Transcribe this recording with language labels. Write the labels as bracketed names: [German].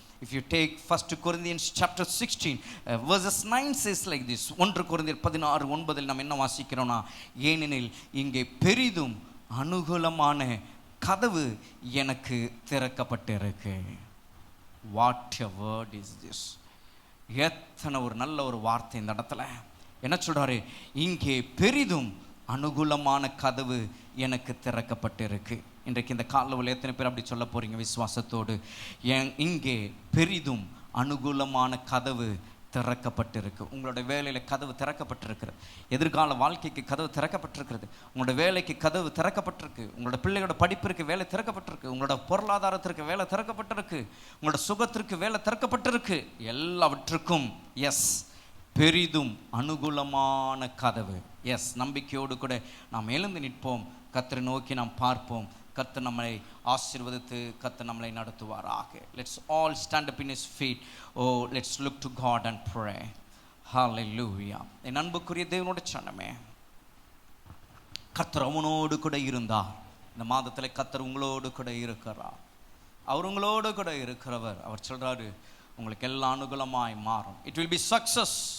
[English] If you take 1 Corinthians chapter 16 verses 9 says like this. [Tamil] 1 கொரிந்தியர் 16:9 நாம் என்ன வாசிக்கிறோம்னா, ஏனெனில் இங்கே பெரிதும் அனுகூலமான கதவு எனக்கு திறக்கப்பட்டிருக்கு. [English] What a word is this! [Tamil] எத்தனை ஒரு நல்ல ஒரு வார்த்தை இந்த இடத்துல. என்ன சொல்றாரு? இங்கே பெரிதும் அனுகூலமான கதவு எனக்கு திறக்கப்பட்டிருக்கு. இன்றைக்கு இந்த காலையில் எத்தனை பேர் அப்படி சொல்ல போறீங்க விசுவாசத்தோடு? இங்கே பெரிதும் அனுகூலமான கதவு திறக்கப்பட்டிருக்கு. உங்களோட வேலையில் கதவு திறக்கப்பட்டிருக்கிறது. எதிர்கால வாழ்க்கைக்கு கதவு திறக்கப்பட்டிருக்கிறது. உங்களோட வேலைக்கு கதவு திறக்கப்பட்டிருக்கு. உங்களோட பிள்ளைகளோட படிப்பிற்கு வேலை திறக்கப்பட்டிருக்கு. உங்களோட பொருளாதாரத்திற்கு வேலை திறக்கப்பட்டிருக்கு. உங்களோட சுகத்திற்கு வேலை திறக்கப்பட்டிருக்கு. எல்லாவற்றுக்கும் பெரிதும் அனுகூலமான கதவு. நம்பிக்கையோடு கூட நாம் எழுந்து நிற்போம். கர்த்தரை நோக்கி நாம் பார்ப்போம். கர்த்தர் நம்மை ஆசீர்வதித்து கர்த்தர் நம்மை நடத்துவாராக. [English] Let's all stand up in his feet. Let's look to God and pray. Hallelujah. [Tamil] என் அன்புக்குரிய தேவனுடைய சனமே, கர்த்தர் அவனோடு கூட இருந்தார். இந்த மாதத்தில் கர்த்தர் உங்களோடு கூட இருக்கிறார். அவர் உங்களோடு கூட இருக்கிறவர். அவர் சொல்றாரு, உங்களுக்கு எல்லாம் அனுகூலமாய் மாறும். [English] It will be success.